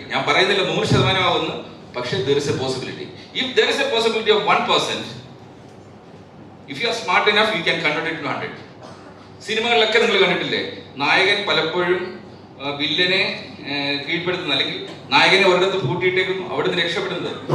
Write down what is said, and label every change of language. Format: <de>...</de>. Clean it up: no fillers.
<ml>ഞാൻ പറയുന്നില്ല 100% ആവുന്നു, പക്ഷേ</ml> <en>there is a possibility. If there is a possibility of 1%, if you are smart enough, you can convert it to 100.</en> <ml>സിനിമകളിലൊക്കെ നിങ്ങൾ കണ്ടിട്ടില്ലേ, നായകൻ പലപ്പോഴും വില്ലനെ കീഴ്പ്പെടുത്തുന്നു, അല്ലെങ്കിൽ നായകനെ ഒരിടത്ത് പൂട്ടിയിട്ടേക്കുന്നു, അവിടെ നിന്ന് രക്ഷപ്പെടുന്നത്.</ml>